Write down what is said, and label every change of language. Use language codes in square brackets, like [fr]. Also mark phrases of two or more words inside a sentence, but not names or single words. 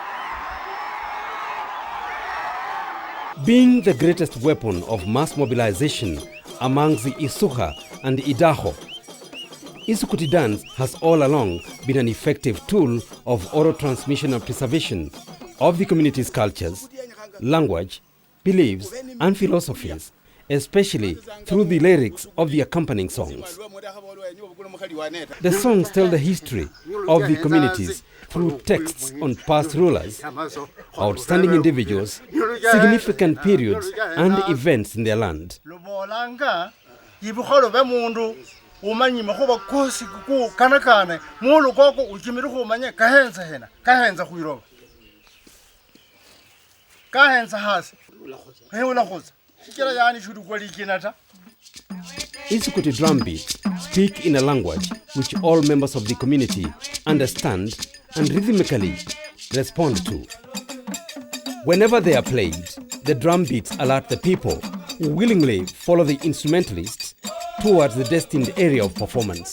[en] Being the greatest weapon of mass mobilization amongst the Isukha and Idakho, Isukuti dance has all along been an effective tool of oral transmission and preservation of the community's cultures, language, beliefs, and philosophies, especially through the lyrics of the accompanying songs. The songs tell the history of the communities through texts on past rulers, outstanding individuals, significant periods, and events in their land. [ida] umanyi mahoba kosi ku kanakane mulu koko ukimiri humanye kahenza hena kahenza huiroba kahenza hasi heula khoza shikira yani shudu kwali kinata. [en] Isukuti drum beats speak in a language which all members of the community understand and rhythmically respond to. Whenever they are played, the drum beats alert the people who willingly follow the instrumentalists towards the destined area of performance.